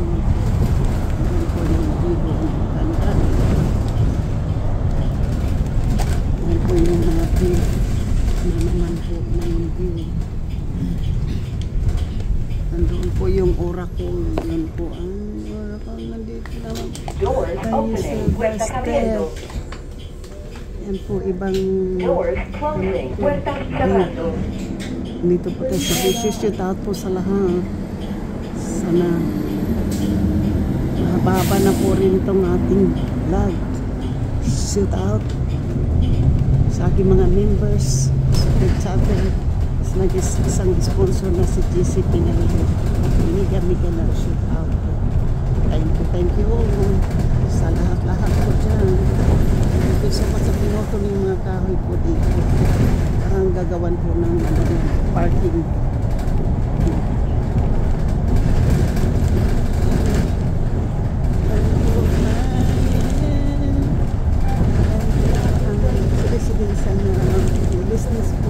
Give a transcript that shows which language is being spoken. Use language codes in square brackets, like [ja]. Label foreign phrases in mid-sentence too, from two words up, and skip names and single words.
[tl] Ayan po yung view ng ganda. Ayan po yung mga view na naman po na yung view. Nandoon po yung Oracle. Yun po ang Oracle. Nandito naman. [en] Doors opening. [es] Puerta abriendo. [tl] Yan po ibang [en] Doors closing. [es] Puerta cerrando. [tl] dito po tayo sa [en] shout out [tl] po sa lahat. Sana mahaba na po rin itong ating vlog. [en] Shout out [tl] sa aking mga members sa channel. Nag-isang sponsor na si GC Pinelli. Miga na [en] shout out [tl] po. [en] Thank you [tl] sa lahat po dyan. [en] Thank you so much [tl] sa pinoto ng mga kahoy po dito. Parang gagawan po ng parking. Residential na business po.